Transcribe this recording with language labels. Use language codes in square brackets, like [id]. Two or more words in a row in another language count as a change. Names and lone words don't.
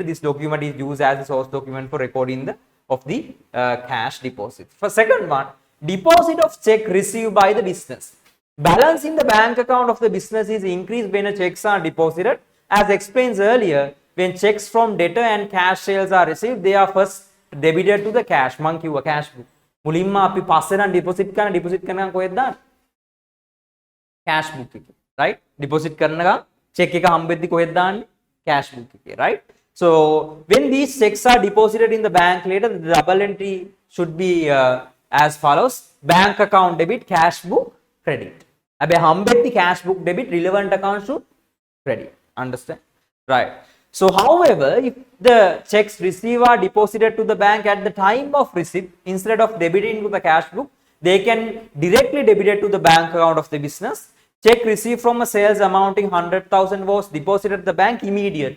[en] This document is used as a source document for recording the cash deposit. For second one, deposit of check received by the business. Balance in the bank account of the business is increased when checks are deposited. As explained earlier, when checks from debtor and cash sales are received, they are first debited to the cash. [si] මං කිව්වා [en] cash book. [si] මුලින්ම අපි පස්සේ නම් deposit කරන කොහෙද දාන්නේ? [en] cash book [si] එකේ. right? deposit කරන ගමන් check එක හම්බෙද්දි කොහෙද දාන්නේ? [en] cash book [si] එකේ. [en] right? So when these checks are deposited in the bank later, the double entry should be as follows: bank account debit, cash book credit. [si] හැබැයි හම්බෙද්දි [en] cash book debit, relevant account should credit. Understand? Right. So however, if the checks received are deposited to the bank at the time of receipt instead of debiting to the cash book, they can directly debit it to the bank account of the business. Check received from a sales amounting 100,000 was deposited at the bank immediately.